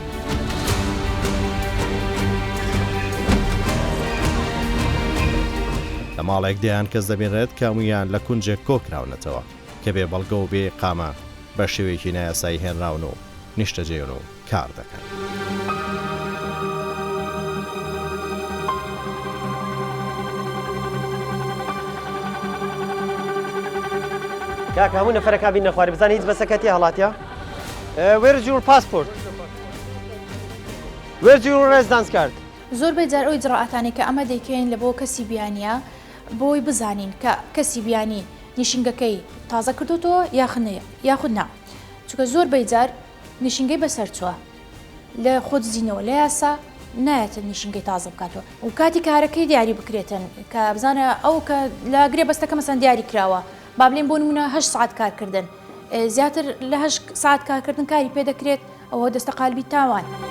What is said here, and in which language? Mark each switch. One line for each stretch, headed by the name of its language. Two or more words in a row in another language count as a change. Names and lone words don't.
Central Kurdish: لە ماڵێک دەیان کەس دەبێنرێت کامیان لە کونجێک کۆکراونەتەوە کە بێ بەڵگە و بێ قامە بە شێوەیەکی نایاسایی هێنراون و نیشتەجێن و کار دەکەن. کاک هەموو نەفەرەکە بین نەخواری بزانانی هیچ بەسەکەتی هەڵاتیا
English: Where's your passport? Where's your residence card?
Central Kurdish: زۆربەی جار ئەوی جڕائەتانی کە ئەمە دەیکەین لە بۆ کەسی بیانیە بۆی بزانین کە کەسی بیانی نیشنگەکەی تازە کردوتەوە یاخود نا چونکە زۆربەی جار نیشنگەی بەسەر چووە لە خۆدزینەوە لە یاسا نایەتە نیشنگەی تازە بکاتەوە و کاتی کارەکەی دیاری بکرێتن کە بزانە ئەو کە لە گرێ بەستەکە مەسەن دیاری کراوە با بڵێن بۆ نمونە 8 ساعت کارکردن زیاتر لە 8 ساعت کارکردن کاری پێ دەکرێت ئەوە دەستە قالبی تاوان.